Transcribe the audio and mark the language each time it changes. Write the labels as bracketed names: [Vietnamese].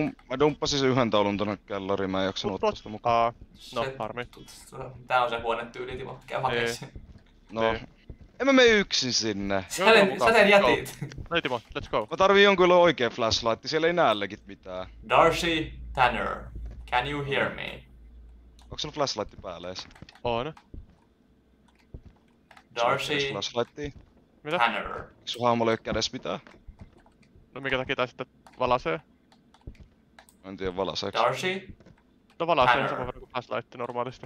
[Finnish] Mä dumppasin sen yhden taulun tonne kellariin, mä en jaksanut ottaa sitä mukaan. No, harmi. Tää on se huonetyyli, Timo. Käy hakee sen. No. Niin. En mä mene yksin sinne. Sä sen jätit. Hei Timo, [English] let's go. [Finnish] Mä tarviin jonkun oikea flashlight, siellä ei näe legit mitään. [English] Darcy Tanner, can you hear me? [Finnish] Onko sulla flashlight päällä ees? On. Darcy Flashlightia? Mitä? Tanner. Eikö sun hahmolla ei oo kädessä mitään? No minkä takia tää sitten valasee? Mä en tiedä valaseeks. Darcy? No valasee Tanner. sama verran kuin flashlight normaalisti.